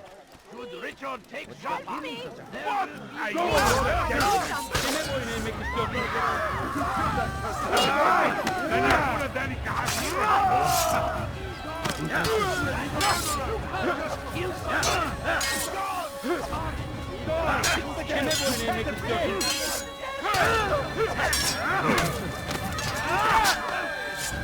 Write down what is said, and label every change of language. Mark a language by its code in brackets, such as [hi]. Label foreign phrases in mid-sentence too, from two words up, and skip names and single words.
[en] Should Richard take Jaffa? What? [tr] Kime boyun eğmek istiyorsun? [ar] أنا أقول ذلك [tr] Kime boyun eğmek istiyorsun?